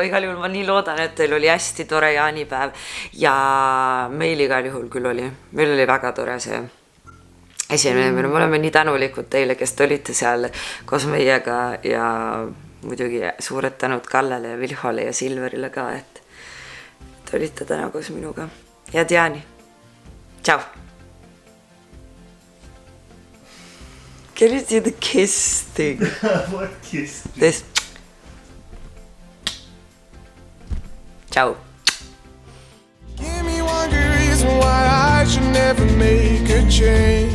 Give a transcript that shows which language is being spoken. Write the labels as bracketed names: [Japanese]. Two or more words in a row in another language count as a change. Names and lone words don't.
[Estonian] Igal juhul ma nii loodan, et teil oli hästi tore jaanipäev ja meil igal juhul küll oli. Meil oli väga tore see esimene. Me oleme nii tänulikud teile, kes te olite seal koos meiega ja muidugi suured tänud Kallele ja Vilhole ja Silverile ka, et te olite täna koos minuga. Head jaani! [English] Ciao! Can you do the kiss thing? What kiss? This. Ciao! Give me one good reason why I should never make a change.